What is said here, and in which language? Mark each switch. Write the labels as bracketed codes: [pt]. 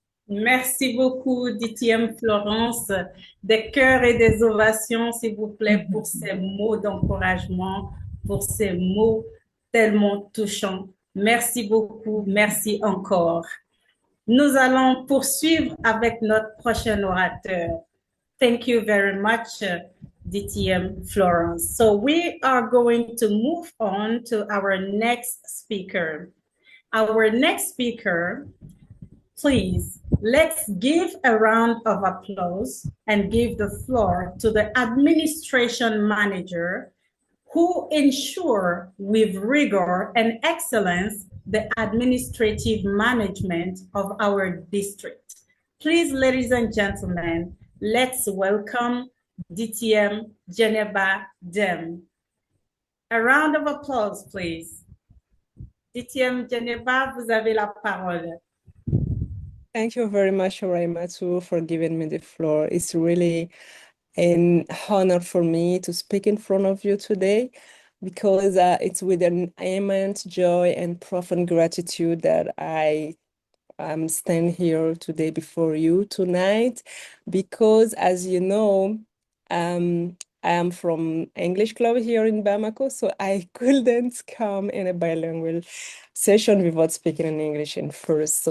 [fr] Merci beaucoup, DTM Florence. Des cœurs et des ovations, s'il vous plaît, pour ces mots d'encouragement, pour ces mots tellement touchants. Merci beaucoup, merci encore. Nous allons poursuivre avec notre prochain orateur. [en] Thank you very much, DTM Florence. So we are going to move on to our next speaker. Our next speaker, please, let's give a round of applause and give the floor to the administration manager who ensure with rigor and excellence the administrative management of our district. Please, ladies and gentlemen, let's welcome DTM Geneva Dem. A round of applause, please. [fr] DTM Geneva, vous avez la parole. [en] Thank you very much, Oraimatu, for giving me the floor. It's really an honor for me to speak in front of you today because it's with an immense joy and profound gratitude that I stand here today before you tonight because, as you know, I am from English Club here in Bamako, so I couldn't come in a bilingual session without speaking in English in first.